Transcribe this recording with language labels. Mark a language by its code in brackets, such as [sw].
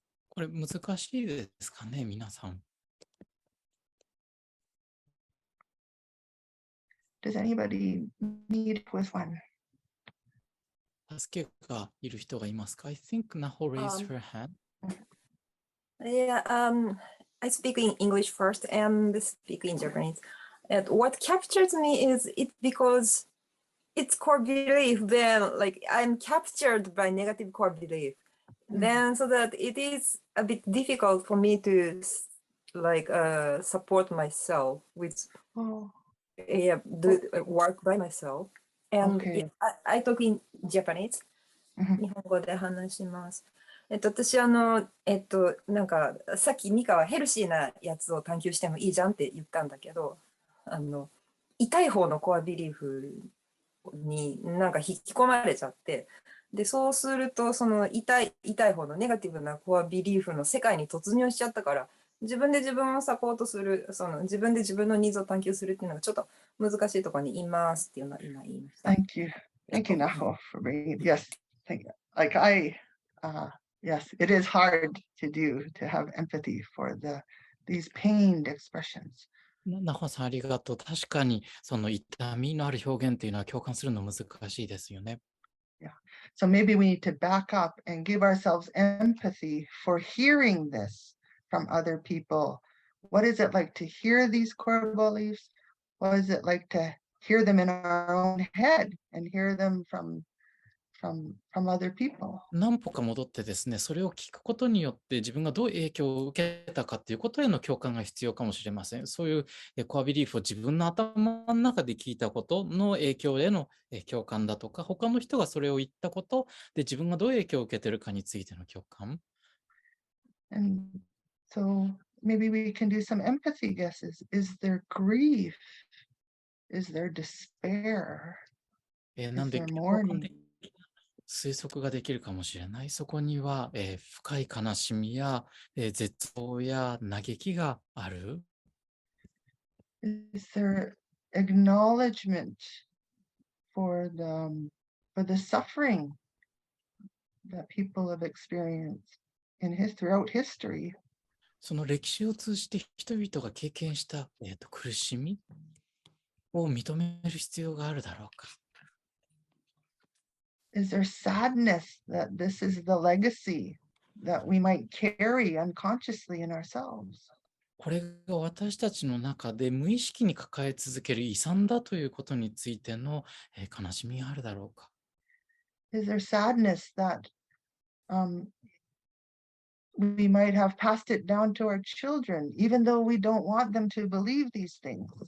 [ja] これ難しいですかね、皆さん。 [en] Does anybody need with one? [ja] 助けがいる人がいますか？ [en] I think Naho raised her hand. Yeah, I speak in English first and speak in Japanese. And what captures me is it because it's core belief, then like I'm captured by negative core belief. Then so that it is a bit difficult for me to like support myself with do work by myself. And Okay. I talk in Japanese. [ja] 日本語で話します。私なんかさっきミカはヘルシーなやつを探求してもいいじゃんって言ったんだけど、痛い方のコアビリーフになんか引き込まれちゃって、でそうするとその痛い方のネガティブなコアビリーフの世界に突入しちゃったから、自分で自分をサポートする、自分で自分のニーズを探求するっていうのがちょっと難しいところにいますっていうのを今言いました。 [en] Thank you, Naho, for bringing. Yes, thank you. Like yes, it is hard to do to have empathy for these pained expressions. [ja] ナホさんありがとう。確かにその痛みのある表現っていうのは共感するの難しいですよね。 [en] Yeah. So maybe we need to back up and give ourselves empathy for hearing this from other people. What is it like to hear these core beliefs? What is it like to hear them in our own head and hear them from other people? [ja] 何歩か戻ってですね、それを聞くことによって自分がどう影響を受けたかということへの共感が必要かもしれません。そういうコアビリーフを自分の頭の中で聞いたことの影響への共感だとか、他の人がそれを言ったことで自分がどう影響を受けているかについての共感。 [en] And so maybe we can do some empathy guesses. Is there grief? Is there despair? [ja] なんで [en] Is there mourning? [ja] 推測ができるかもしれない。そこには、深い悲しみや、絶望や嘆きがある。 [en] Is there acknowledgement for the suffering that people have experienced throughout history? [ja] その歴史を通じて人々が経験した、苦しみを認める必要があるだろうか。 [en] Is there sadness that this is the legacy that we might carry unconsciously in ourselves? [ja] これが私たちの中で無意識に抱え続ける遺産だということについての、悲しみがあるだろうか。 [en] Is there sadness that we might have passed it down to our children, even though we don't want them to believe these things?